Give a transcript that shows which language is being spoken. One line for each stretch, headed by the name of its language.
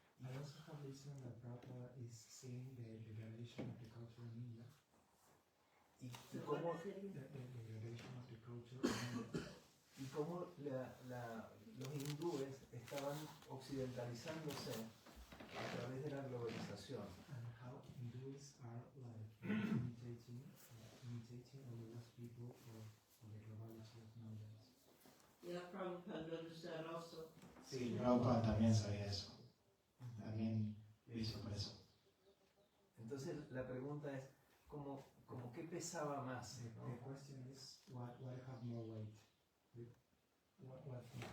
English: I also have listened that Prabhupada is seeing the degradation of the culture in India.
Spanish: Y cómo,
English: The
Spanish: y cómo los hindúes estaban occidentalizándose a través de la globalización.
English: And how Hindus are like imitating all the West people for the globality of nowadays. yeah, Prabhupada noticed that also.
Spanish: Sí, Prabhupada también sabía eso. También lo hizo por eso. Entonces la pregunta es, ¿cómo qué pesaba más?
English: The question is, what have more weight? What